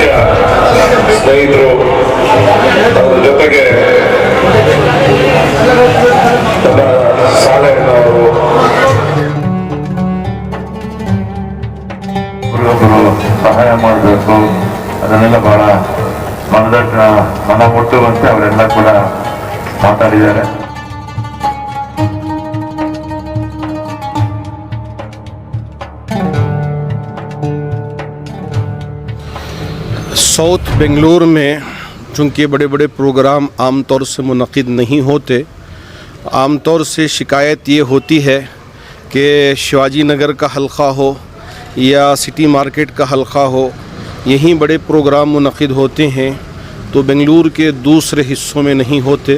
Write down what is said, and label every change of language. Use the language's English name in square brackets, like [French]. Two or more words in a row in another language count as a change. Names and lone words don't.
[Kannada] ಜೊತೆಗೆ ಸಹಾಯ ಮಾಡಬೇಕು, ಅದನ್ನೆಲ್ಲ ಬಹಳ ಮನ ಮುಟ್ಟುವಂತೆ ಅವರೆಲ್ಲ ಕೂಡ ಮಾತಾಡಿದ್ದಾರೆ। [Hindi] साउथ बेंगलुरु में चूँकि बड़े बड़े प्रोग्राम आम तौर से मुनक़िद नहीं होते, आम तौर से शिकायत ये होती है कि शिवाजी नगर का हल्का हो या सिटी मार्केट का हल्का हो, यहीं बड़े प्रोग्राम मुनक़िद होते हैं, तो बेंगलुरु के दूसरे हिस्सों में नहीं होते।